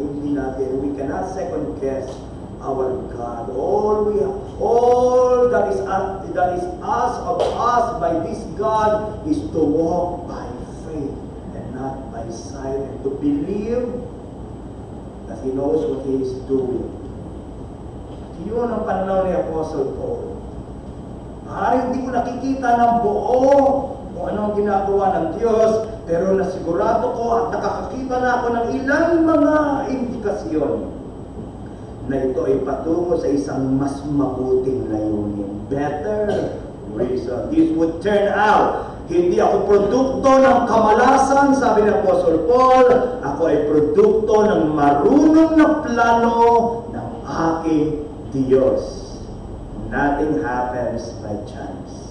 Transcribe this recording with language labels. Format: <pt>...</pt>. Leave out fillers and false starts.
<tl>Hindi natin,</tl> <en>we cannot second guess our God. All that is asked of us by this God is to walk by faith and not by sight, and to believe that He knows what He is doing.</en> <tl>Yun ang pananaw ni Apostle Paul. Hindi ko nakikita ng buo kung anong ginagawa ng Diyos, pero nasigurado ko at nakakakita na ako ng ilang mga indikasyon na ito ay patungo sa isang mas mabuting layunin.</tl> <en>Better reason. This would turn out.</en> <tl>Hindi ako produkto ng kamalasan, sabi ni Apostle Paul. Ako ay produkto ng marunong na plano ng aking Diyos.</tl> <en>Nothing happens by chance.</en>